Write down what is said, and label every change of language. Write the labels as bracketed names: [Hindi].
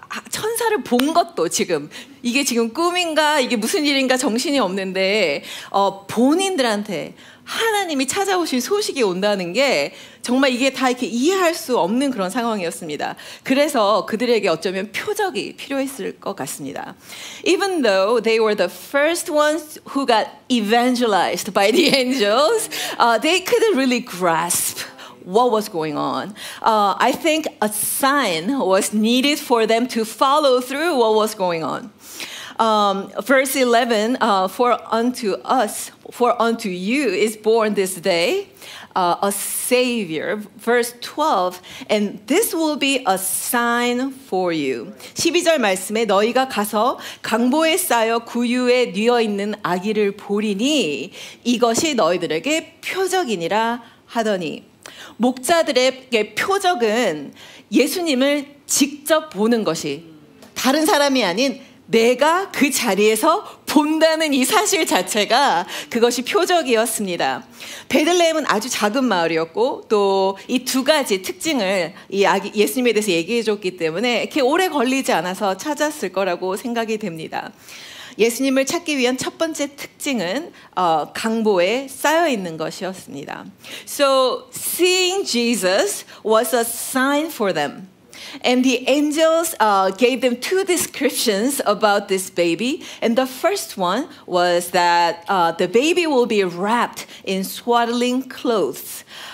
[Korean] 천사를 본 것도 지금 이게 지금 꿈인가 이게 무슨 일인가 정신이 없는데 본인들한테 하나님이 찾아오실 소식이 온다는 게 정말 이게 다 이렇게 이해할 수 없는 그런 상황이었습니다. 그래서 그들에게 어쩌면 표적이 필요했을 것 같습니다. [English] Even though they were the first ones who got evangelized by the angels, they couldn't really grasp what was going on. I think a sign was needed for them to follow through what was going on. Verse 11, for unto you is born this day a Savior. Verse 12, and this will be a sign for you. [Korean] 12절 말씀에 너희가 가서 강보에 쌓여 구유에 뉘어있는 아기를 보리니 이것이 너희들에게 표적이니라 하더니. 목자들의 표적은 예수님을 직접 보는 것이 다른 사람이 아닌 내가 그 자리에서 본다는 이 사실 자체가 그것이 표적이었습니다. 베들레헴은 아주 작은 마을이었고 또 이 두 가지 특징을 이 예수님에 대해서 얘기해 줬기 때문에 이렇게 오래 걸리지 않아서 찾았을 거라고 생각이 됩니다. 예수님을 찾기 위한 첫 번째 특징은 강보에 쌓여 있는 것이었습니다. [English] So seeing Jesus was a sign for them. And the angels gave them two descriptions about this baby. And the first one was that the baby will be wrapped in swaddling clothes.